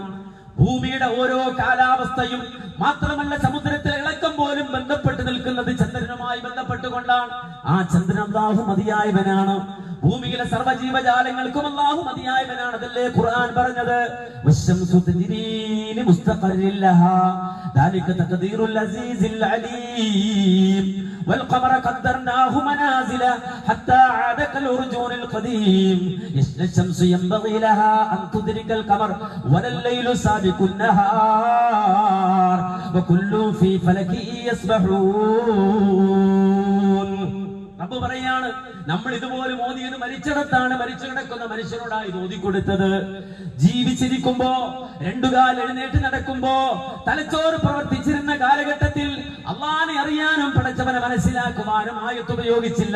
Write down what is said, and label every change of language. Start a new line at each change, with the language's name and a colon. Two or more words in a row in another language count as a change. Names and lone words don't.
Malayalam: ഭൂമിയുടെ ഓരോ കാലാവസ്ഥയും മാത്രമല്ല സമുദ്രത്തിലെ ഇളക്കം പോലും ബന്ധപ്പെട്ട് നിൽക്കുന്നത് ചന്ദ്രനുമായി ബന്ധപ്പെട്ടുകൊണ്ടാണ്. ആ ചന്ദ്രൻ അല്ലാഹു മതിയായവനാണ്. ഭൂമിയിലെ സർവ്വജീവജാലങ്ങൾക്കും അല്ലാഹു മതിയായവനാണ്. അതല്ലേ ഖുർആൻ പറഞ്ഞത്,
Arabic: والشمس تجري لمستقر لها ذلك تقدير العزيز العليم والقمر قدرناه منازل حتى عاد كالعرجون القديم الشمس ينبغي لها أن تدرك القمر ولا الليل سابق النهار وكل في فلك يسبحون.
Malayalam: റബ്ബ് പറയാണ്, നമ്മൾ ഇതുപോലെ ഓതിയത് മരിച്ചിടത്താണ് മരിച്ചു കിടക്കുന്ന മനുഷ്യനോടായി ഓതിക്കൊടുത്തത്. ജീവിച്ചിരിക്കുമ്പോ രണ്ടുകാൽ എഴുന്നേറ്റ് നടക്കുമ്പോ തലച്ചോറ് പ്രവർത്തിച്ചിരുന്ന കാലഘട്ടത്തിൽ അള്ളാനെ അറിയാനും പടച്ചവനെ മനസ്സിലാക്കുവാനും ആയത്ത് ഉപയോഗിച്ചില്ല.